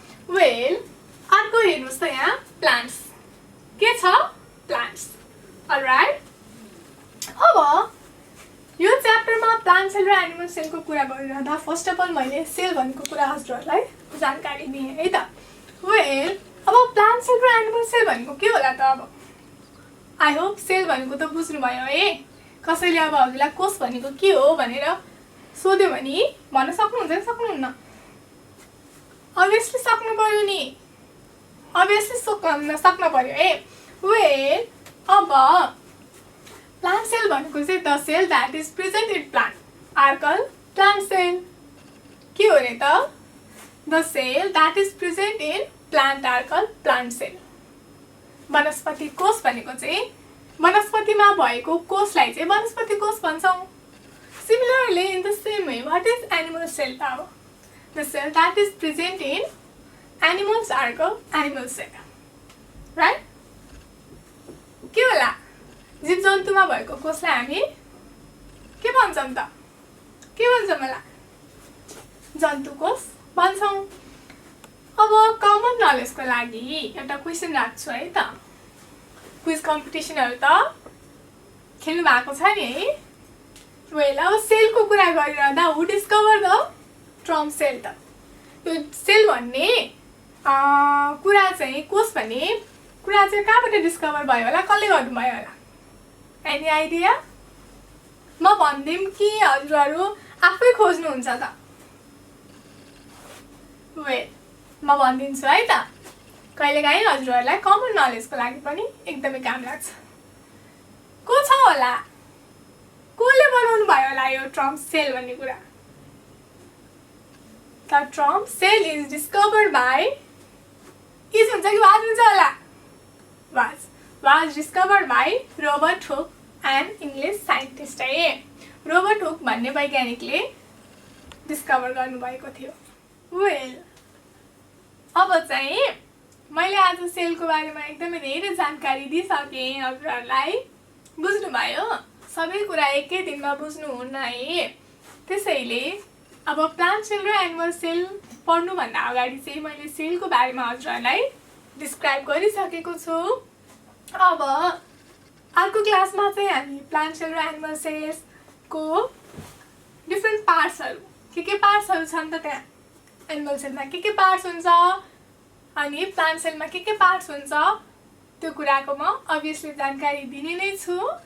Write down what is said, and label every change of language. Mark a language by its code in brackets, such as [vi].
[ne] Well, अर्को हेर्नुहोस् त यहाँ प्लान्ट्स। के छ? प्लान्ट्स। अलराइट, अब यो च्याप्टरमा प्लान्ट सेल र एनिमल सेलको कुरा गरिरहँदा [en] first of all [ne] मैले सेल भनेको कुरा हजुरहरूलाई जानकारी दिएँ है त। वेल, अब प्लान्ट सेल र एनिमल सेल भनेको के होला त? अब [en] I hope [ne] सेल भनेको त बुझ्नुभयो है। कसैले अब हजुरलाई कोष भनेको के हो भनेर सोध्यो भने भन्न सक्नुहुन्छ कि सक्नुहुन्न? अभियसली सक्नु पर्यो नि, अभियसली सक्नु पर्यो है। [en] Well, अब plant cell भनेको चाहिँ the cell that is present in plant are called plant cell. [ne] के हो रे त? [en] The cell that is present in plant are called plant cell. [ne] वनस्पति कोष भनेको चाहिँ वनस्पतिमा भएको कोषलाई चाहिँ वनस्पति कोष भन्छौँ। [en] Similarly in the same way what is animal cell त? अब the cell that is present in animals are called animal cell. [ne] Right? के होला? जीव जन्तुमा भएको कोषलाई हामी के भन्छौँ त? के भन्छौँ होला? जन्तु कोष भन्छौँ। अब कमन नलेजको लागि एउटा क्वेसन राख्छु है त। क्विज कम्पिटिसनहरू त खेल्नु भएको छ नि है? [en] well, [ne] अब सेलको कुरा गरिरहँदा [en] Who discover the term cell त? [ne] यो सेल भन्ने कुरा चाहिँ, कोष भन्ने कुरा चाहिँ कहाँबाट डिस्कभर भयो होला? कसले गर्नुभयो होला? [en] Any idea? [ne] म भनिदिउँ कि हजुरहरू आफै खोज्नुहुन्छ त? वेल, म भनिदिन्छु है त। कहिलेकाहीँ हजुरहरूलाई कमन नलेजको लागि पनि एकदमै काम लाग्छ। को छ होला? कसले बनाउनु भयो होला यो टर्म सेल भन्ने कुरा? [en] the term cell is discovered by, is [ne] हुन्छ कि वाज हुन्छ होला? [en] Was. was discovered by Robert Hooke, an English scientist. [ne] है रोबर्ट हुक भन्ने वैज्ञानिकले डिस्कभर गर्नुभएको थियो। वेल अब चाहिँ मैले आज सेलको बारेमा एकदमै धेरै जानकारी दिइसकेँ हजुरहरूलाई। बुझ्नुभयो? सबै कुरा एकै दिनमा बुझ्नुहुन्न है। त्यसैले अब प्लान्ट सेल र एनिमल सेल पढ्नुभन्दा अगाडि चाहिँ मैले सेलको बारेमा हजुरहरूलाई डिस्क्राइब गरिसकेको छु। अब अर्को क्लासमा चाहिँ हामी प्लान्ट सेल र एनिमल सेल्सको डिफ्रेन्ट पार्ट्सहरू के पार्ट्सहरू छन् त त्यहाँ एनिमल सेलमा के पार्ट्स हुन्छ अनि प्लान्ट सेलमा के पार्ट्स हुन्छ त्यो कुराको म अभियसली जानकारी दिने नै छु।